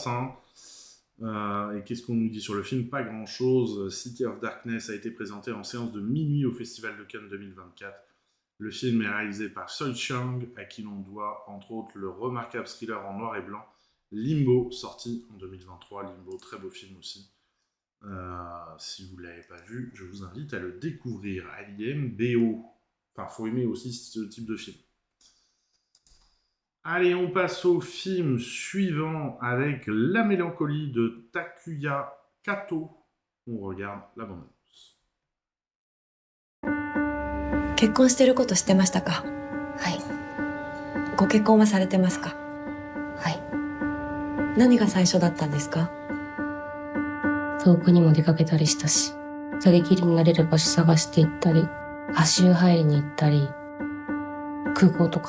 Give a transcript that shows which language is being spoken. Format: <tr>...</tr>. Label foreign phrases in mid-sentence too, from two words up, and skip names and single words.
<fr>Hein. Et qu'est-ce qu'on nous dit sur le film? Pas grand-chose. City of Darkness a été présenté en séance de minuit au Festival de Cannes 2024. Le film est réalisé par Choi Chang, à qui l'on doit, entre autres, le remarquable thriller en noir et blanc Limbo, sorti en 2023. Limbo, très beau film aussi. Si vous ne l'avez pas vu, je vous invite à le découvrir. Alien, BO. Enfin, faut aimer aussi ce type de film. Allez, on passe au film suivant avec La mélancolie de Takuya Kato. On regarde la bande-annonce.</fr> <ja>結婚してること知ってましたか？はい。ご結婚はされてますか？はい。何が最初だったんですか？遠くにも出かけたりしたし、二人きりになれる場所探して行ったり、足湯入りに行ったり、空港とか。</ja>